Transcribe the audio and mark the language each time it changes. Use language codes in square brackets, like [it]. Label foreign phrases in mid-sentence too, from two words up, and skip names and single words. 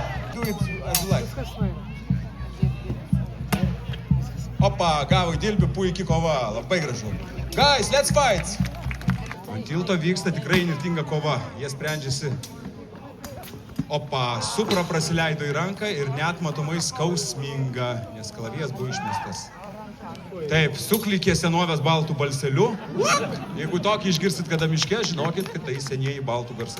[lt] Opa, gavo dilbių, puikiai kova, labai gražu. [en] Guys, let's fight! [lt] Ant tilto vyksta tikrai įnirtinga kova, jie sprendžiasi. Opa, Supra prasileido į ranką ir net matomai skausminga, nes kalavijas buvo išmestas. Taip, suklykė senovės baltų balseliu. Jeigu tokį išgirsit kada miške, žinokit, kad tai senieji baltų garsai.